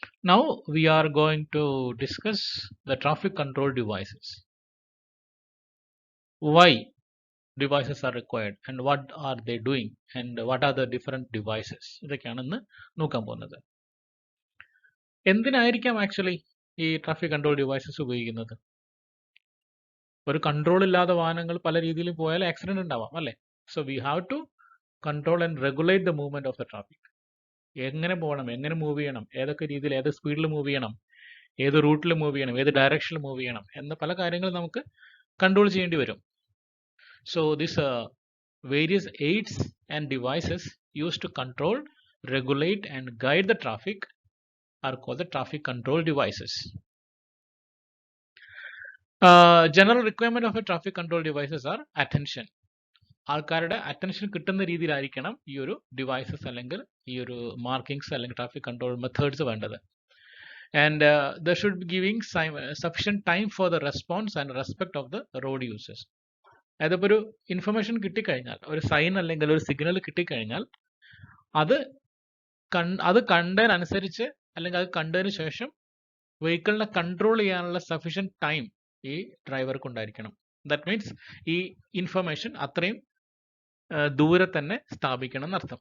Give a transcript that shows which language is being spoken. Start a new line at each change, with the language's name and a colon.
English: Now we are going to discuss the traffic control devices. Why devices are required and what are they doing and what are the different devices.
Malayalam: ഇതൊക്കെയാണ് ഇന്ന് നോക്കാൻ പോകുന്നത്. എന്തിനായിരിക്കാം actually ഈ traffic control devices ഉപയോഗിക്കുന്നത്? ഒരു control ഇല്ലാതെ വാഹനങ്ങൾ പല രീതിയിലും പോയാൽ ആക്സിഡന്റ് ഉണ്ടാവാം അല്ലേ?
English: So we have to control and regulate the movement of the traffic.
Malayalam: എങ്ങനെ പോകണം, എങ്ങനെ മൂവ് ചെയ്യണം, ഏതൊക്കെ രീതിയിൽ, ഏത് സ്പീഡിൽ മൂവ് ചെയ്യണം, ഏത് റൂട്ടിൽ മൂവ് ചെയ്യണം, ഏത് ഡയറക്ഷനിൽ മൂവ് ചെയ്യണം എന്ന പല കാര്യങ്ങളും നമുക്ക് കൺട്രോൾ ചെയ്യേണ്ടി വരും.
English: So these various aids and devices used to control, regulate and guide the traffic are called the traffic control devices. General requirement of a traffic control devices are attention.
Malayalam: ആൾക്കാരുടെ attention കിട്ടുന്ന രീതിയിലായിരിക്കണം ഈ ഒരു devices അല്ലെങ്കിൽ ഈ ഒരു markings അല്ലെങ്കിൽ traffic control methods വേണ്ടത്.
English: And there should be giving sufficient time for the response and respect of the road users.
Malayalam: അതിപ്പോൾ ഒരു ഇൻഫർമേഷൻ കിട്ടിക്കഴിഞ്ഞാൽ, ഒരു സൈൻ അല്ലെങ്കിൽ ഒരു സിഗ്നൽ കിട്ടിക്കഴിഞ്ഞാൽ അത് കണ്ടതിനനുസരിച്ച് അല്ലെങ്കിൽ അത് കണ്ടതിന് ശേഷം വെഹിക്കിളിനെ കൺട്രോൾ ചെയ്യാനുള്ള സഫീഷ്യൻറ്റ് ടൈം ഈ ഡ്രൈവർക്ക് ഉണ്ടായിരിക്കണം.
English: that means
Malayalam: ഈ ഇൻഫർമേഷൻ അത്രയും ദൂരെ തന്നെ സ്ഥാപിക്കണം എന്നർത്ഥം.